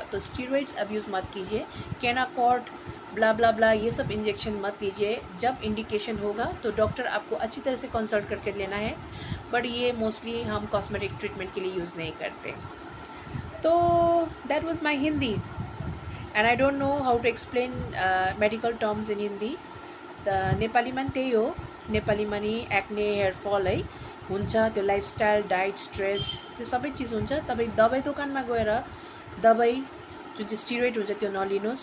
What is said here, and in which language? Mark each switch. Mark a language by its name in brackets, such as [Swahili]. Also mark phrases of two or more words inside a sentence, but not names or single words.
[Hindi] तो [English] steroids abuse [Hindi] मत कीजिए, केनाकॉर्ड, ब्ला ब्ला ब्ला, ये सब इंजेक्शन मत लीजिए। जब इंडिकेशन होगा तो डॉक्टर आपको अच्छी तरह से कंसल्ट करके लेना है, बट ये मोस्टली हम [English] cosmetic treatment [Hindi] के लिए यूज़ नहीं करते। [English] to that was my Hindi and I don't know how to explain medical terms in Hindi. [Nepali] त नेपालीमा पनि त्यही हो, नेपालीमा नि एक्ने, [English] hair fall [Nepali] है हुन्छ, त्यो लाइफस्टाइल, डाइट, स्ट्रेस, यो सबै चिज हुन्छ। तपाईँ दबाई दोकानमा गएर दबाई जुन चाहिँ स्टिरोइड हुन्छ त्यो नलिनुहोस्।